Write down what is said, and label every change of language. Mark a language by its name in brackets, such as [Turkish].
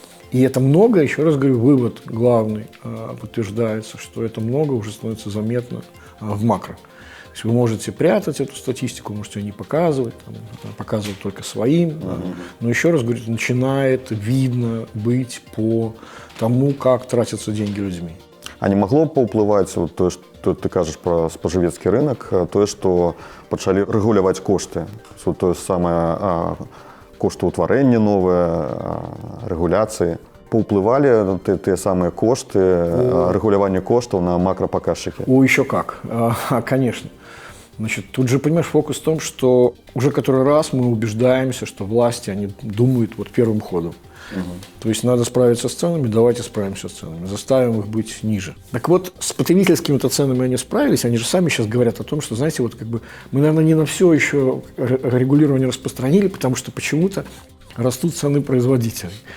[Russian] И это много, еще раз говорю, вывод главный подтверждается, что это много уже становится заметно в макро. То есть вы можете прятать эту статистику, можете ее не показывать, показывать только своим. Но еще раз говорю, начинает видно быть по тому, как тратятся деньги людьми. А не могло [Belarusian] паўплываць вот тое, што ты кажаш пра спажывецкі рынок, тое, што пачалі рэгуляваць кошты, тое самае коштаўтварэнне новае, рэгуляцыі. Паўплывалі тыя самыя кошты, рэгуляванне коштаў на макрапаказчыкі? [Russian] Еще как, конечно. Значит, тут же, понимаешь, фокус в том, что уже который раз мы убеждаемся, что власти, они думают вот первым ходом. То есть надо справиться с ценами, давайте справимся с ценами, заставим их быть ниже. Так вот, с потребительскими-то ценами они справились, они же сами сейчас говорят о том, что, знаете, вот как бы мы, наверное, не на все еще регулирование распространили, потому что почему-то растут цены производителей.